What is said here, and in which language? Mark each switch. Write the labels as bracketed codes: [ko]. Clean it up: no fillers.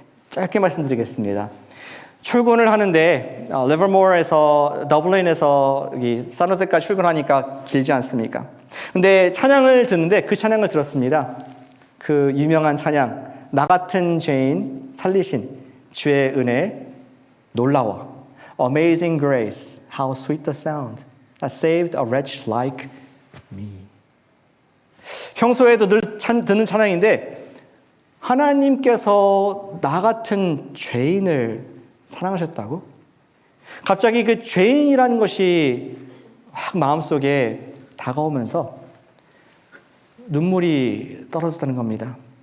[ko] 짧게 말씀드리겠습니다. 출근을 하는데 리버모어에서 더블린에서 여기 산호세까지 출근하니까 길지 않습니까? 근데 찬양을 듣는데 그 찬양을 들었습니다. 그 유명한 찬양, 나 같은 죄인 살리신 주의 은혜 놀라워. [en] Amazing grace, how sweet the sound that saved a wretch like me. [ko] 평소에도 늘 듣는 찬양인데 하나님께서 나 같은 죄인을 사랑하셨다고? 갑자기 그 죄인이라는 것이 확 마음속에 다가오면서 눈물이 떨어졌다는 겁니다.